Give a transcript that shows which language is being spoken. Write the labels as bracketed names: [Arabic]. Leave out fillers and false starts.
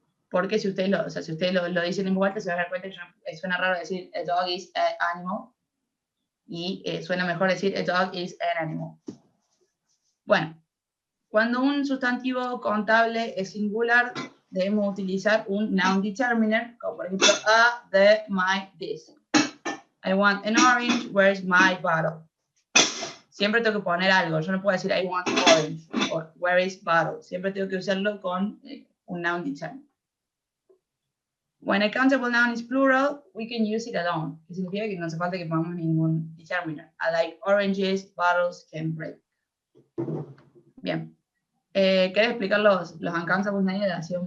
[Spanish] Porque si ustedes lo dicen en voz alta, se van a dar cuenta que suena raro decir [English] a dog is an animal, [Spanish] y suena mejor decir a dog is an animal. Bueno, cuando un sustantivo contable es singular, debemos utilizar un noun determiner, como por ejemplo a, the, my, this. [English] I want an orange, where's my bottle? [Spanish] Siempre tengo que poner algo. Yo no puedo decir [English] I want orange [Spanish] o [English] where is bottle. [Spanish] Siempre tengo que usarlo con un noun determiner. [English] When a countable noun is plural, we can use it alone. [Spanish] Que significa que no hace falta que pongamos ningún determiner. [English] I like oranges, bottles can break. [Spanish] Bien. ¿Querés explicar los uncountable nouns?